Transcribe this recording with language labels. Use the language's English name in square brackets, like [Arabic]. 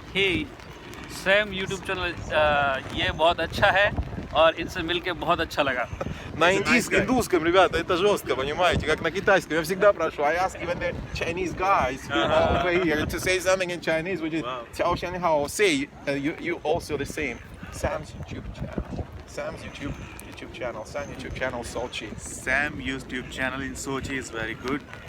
[Hindi] Hey, Sam YouTube channel ये बहुत अच्छा है और इनसे मिलके बहुत अच्छा लगा. [Russian] На индусском, ребята, это жестко, понимаете, как на китайском. Я всегда прошу, [English] I ask even the Chinese guys over here to say something in Chinese, which is 乔先好. Say, you also the same. Sam's YouTube channel. Sam's YouTube channel. Sam YouTube channel, Sochi. Sam YouTube channel in Sochi is very good.